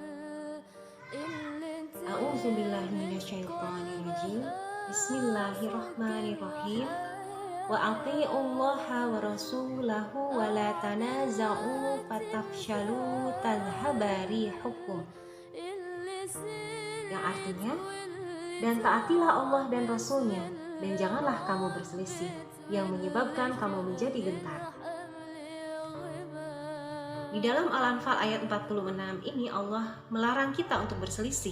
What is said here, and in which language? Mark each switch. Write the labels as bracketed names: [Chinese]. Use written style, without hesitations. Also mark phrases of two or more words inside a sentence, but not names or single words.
[Arabic] أعوذ بالله من الشيطان الرجيم. بسم الله الرحمن الرحيم. وأطيعوا الله ورسوله ولا تنازعوا فتفشلوا تذهب ريحكم. [Indonesian] Yang artinya, dan taatilah Allah dan Rasulnya, dan janganlah kamu berselisih, yang menyebabkan kamu menjadi gentar. Di dalam Al-Anfal ayat 46 ini Allah melarang kita untuk berselisih.